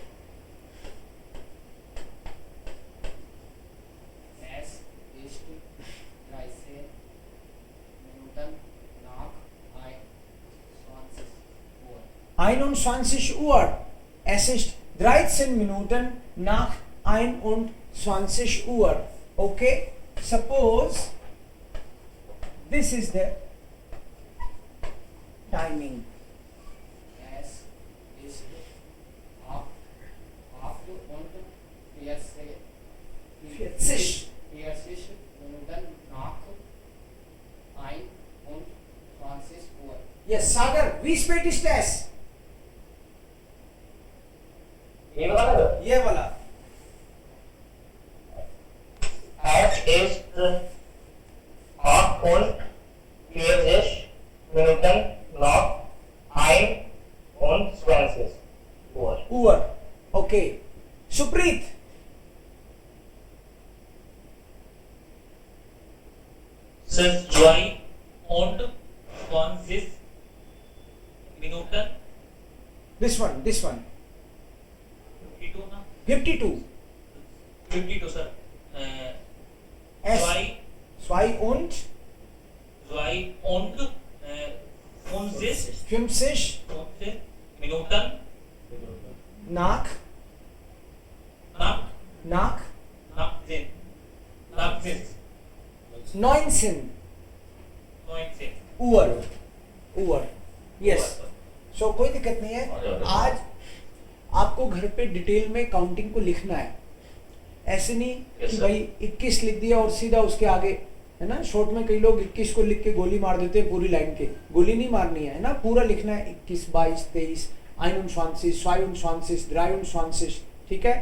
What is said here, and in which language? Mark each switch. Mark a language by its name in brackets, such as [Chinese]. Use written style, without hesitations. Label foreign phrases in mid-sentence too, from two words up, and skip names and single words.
[German] Es ist 13 Minuten nach 21 Uhr. 21 Uhr. Es ist 13 Minuten nach 21 Uhr. [English] Okay? Suppose this is the timing. [German] Es ist 8 und 40 Minuten nach 21 Uhr. Yes, Sagar, wie spät ist es? [Hindi] ये वाला. [German] Es ist 48 Minuten nach 21 Uhr. Uhr. Okay. Supreet. Says 22 Minuten [English] This one. 52 52 sir. S [German] Zwei und und 50 Minuten nach nach nach nach 10 nach 10 [Hindi] 19 Uhr [English] yes so [Hindi] कोई दिक्कत नहीं है। आज आपको घर पे डिटेल में काउंटिंग को लिखना है, ऐसे नहीं कि भाई 21 लिख दिया और सीधा उसके आगे, है ना। शॉर्ट में कई लोग 21 को लिख के गोली मार देते हैं पूरी लाइन के, गोली नहीं मारनी है ना, पूरा लिखना है 21 22 23 21 22 23 ठीक है।